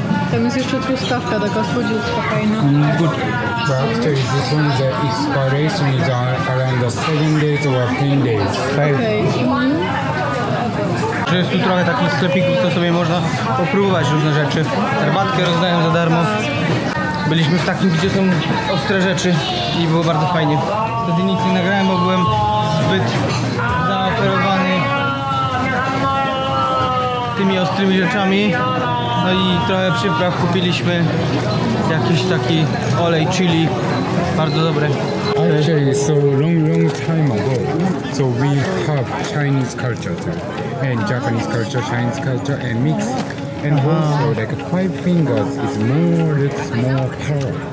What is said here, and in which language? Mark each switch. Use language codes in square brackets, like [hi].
[pl] Tam jest jeszcze truskawka, taka słodziutka fajna. [en] Good. But actually, this one, the expiration is around the 7 days or 10 days. [pl] Okej. Że jest tu trochę takich sklepików, to sobie można popróbować różne rzeczy. Herbatkę rozdają za darmo. Byliśmy w takim, gdzie są ostre rzeczy i było bardzo fajnie. Wtedy nic nie nagrałem, bo byłem zbyt zaoferowany tymi ostrymi rzeczami. No i trochę przypraw kupiliśmy. Jakiś taki olej chili. Bardzo dobry. [en] Actually, so long time ago, so we have Chinese culture too, and Japanese culture, Chinese culture, and mix. And also, like 5 fingers is looks more power.